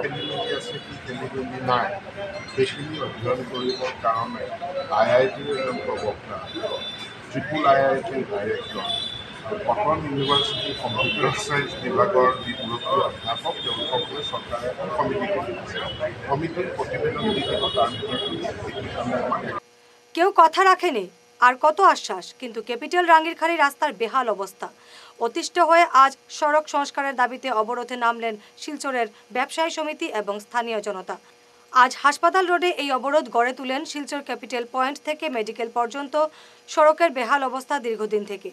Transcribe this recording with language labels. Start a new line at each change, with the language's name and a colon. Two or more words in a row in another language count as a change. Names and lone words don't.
Assamese: খেলিমেলি আছে, কি খেলিমেলি নাই সেইখিনি অধ্যয়ন কৰিবৰ কাৰণে IITৰ এজন প্ৰবক্তা, ট্ৰিপুল IITৰ ডাইৰেক্টৰ, কটন ইউনিভাৰ্চিটি
English: computer science
Assamese: বিভাগৰ যি মুৰব্বী অধ্যাপক, তেওঁলোকক লৈ চৰকাৰে এখন সমিতি গঠিছে। সমিতিৰ প্ৰতিবেদন দি দিব, তাৰ ভিতৰত
Bangla: কেউ কথা রাখেনি, আর কত আশ্বাস, কিন্তু ক্যাপিটাল রাঙ্গিরখাড়ি রাস্তার বেহাল অবস্থা। অতিষ্ঠ হয়ে আজ সড়ক সংস্কারের দাবিতে অবরোধে নামলেন শিলচরের ব্যবসায়ী সমিতি এবং স্থানীয় জনতা। আজ হাসপাতাল রোডে এই অবরোধ গড়ে তুলেন। শিলচর ক্যাপিটাল পয়েন্ট থেকে মেডিকেল পর্যন্ত সড়কের বেহাল অবস্থা দীর্ঘদিন থেকে।